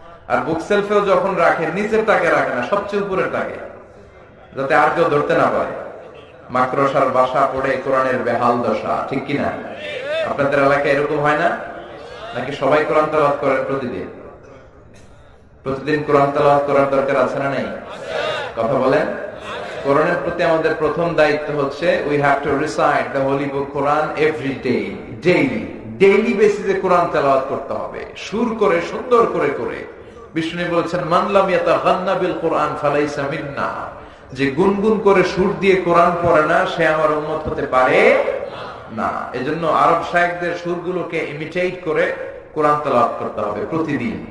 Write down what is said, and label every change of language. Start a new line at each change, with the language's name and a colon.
Bangla: আর বুক সেলফেও যখন রাখে নিচের টাকে রাখে না, সবচেয়ে উপরের টাকে, যাতে আর কেউ ধরতে না পারে। মাকড়সার বাসা পড়ে কোরআনের বেহাল দশা, ঠিক কিনা? আপনাদের এলাকায় এরকম হয় না? নাকি সবাই কোরআন তেলাওয়াত করেন প্রতিদিন? প্রতিদিন কোরআন তেলাওয়াত করার দরকার আছে না নেই? কথা বলেন। কোরআনের প্রতি আমাদের প্রথম দায়িত্ব হচ্ছে
English: we have to recite the holy book Quran every day, daily,
Bangla: daily বেসিসে কোরআন তেলাওয়াত করতে হবে, সুর করে, সুন্দর করে করে। বিষ্ণু বলেছেন,
Arabic: মান লাম ইয়াতাগান্না বিল কোরআন ফালাইসা মিন্না,
Bangla: যে গুনগুন করে সুর দিয়ে কোরআন পড়ে না, সে আমার উম্মত হতে পারে না। এজন্য আরব শায়েখদের সুরগুলোকে ইমিটেট করে কোরআন তেলাওয়াত করতে হবে প্রতিদিন।